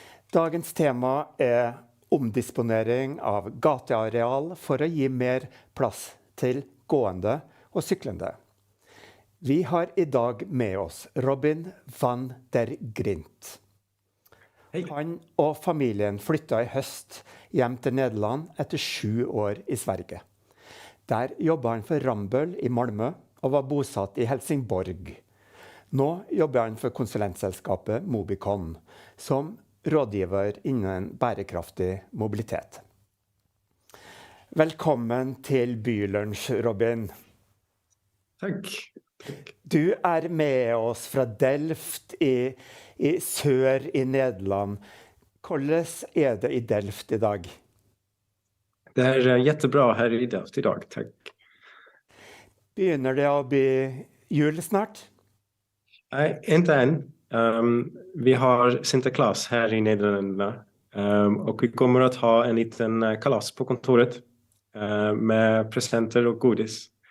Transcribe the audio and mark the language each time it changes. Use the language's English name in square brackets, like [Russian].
[Norwegian] Dagens tema er omdisponering av gateareal for å gi mer plass til gående og syklende. Vi har i dag med oss Robyn van der Griend. Han og familien flyttet i høst hjem til Nederland etter 7 år i Sverige. Der jobbet han for Rambøll i Malmö og var bosatt i Helsingborg. Nå jobber han for konsulentselskapet Mobycon, som rådgiver innen bærekraftig mobilitet. Velkommen til Bylunsj, Robyn. Takk. Du er med oss fra Delft i sør i Nederland. Hvordan er det i Delft i dag? [Swedish] Det är jättebra här i Delft idag, tack. [Norwegian] Begynner det å bli jul snart? [Swedish] Nej, inte än. Vi har Sinterklaas här i Nederländerna. Och vi kommer att ha en liten kalas på kontoret med presenter och godis.